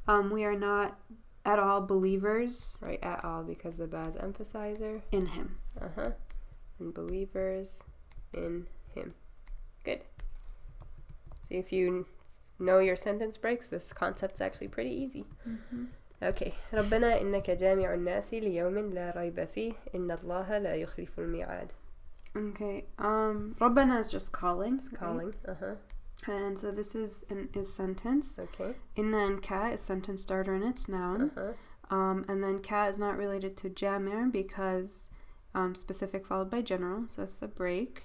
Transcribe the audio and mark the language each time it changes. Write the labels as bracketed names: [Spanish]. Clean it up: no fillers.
[English] We are not at all believers. Right, at all, because the ba is emphasizer. In him. And believers in him. Good. See, if you know your sentence breaks, this concept's actually pretty easy. Okay. [Arabic] ربنا إنك جامع الناس ليوم لا ريب فيه إن الله لا يخلف الميعاد. [English] Okay. ربنا is just calling. It's calling. And so this is sentence. Okay. Inna and ka is sentence starter and it's noun. And then ka is not related to jamir because specific followed by general, so it's the break.